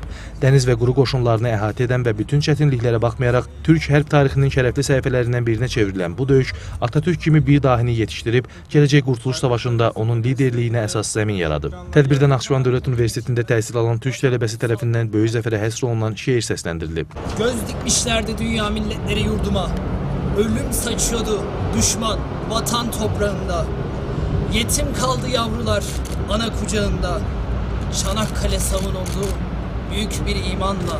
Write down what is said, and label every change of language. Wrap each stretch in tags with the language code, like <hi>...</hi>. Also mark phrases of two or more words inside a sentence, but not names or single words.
<az>Dəniz və quru qoşunlarını əhatə edən və bütün çətinliklərə baxmayaraq, Türk hərb tarixinin şərəfli səhifələrindən birinə çevrilən bu döyüş Atatürk kimi bir dahini yetişdirib, gələcək Qurtuluş Savaşında onun liderliyinə əsas zəmin yaradıb. Tədbirdə Naxçıvan Dövlət Universitetində təhsil alan Türk tələbəsi tərəfindən böyük zəfərə həsr olunan şeir seslendirilib.</az> <tr>Göz dikmişlerdi dünya milletleri yurduma. Ölüm saçıyordu düşman vatan toprağında. Yetim kaldı yavrular ana kucağında. Çanakkale savunuldu büyük bir imanla.</tr>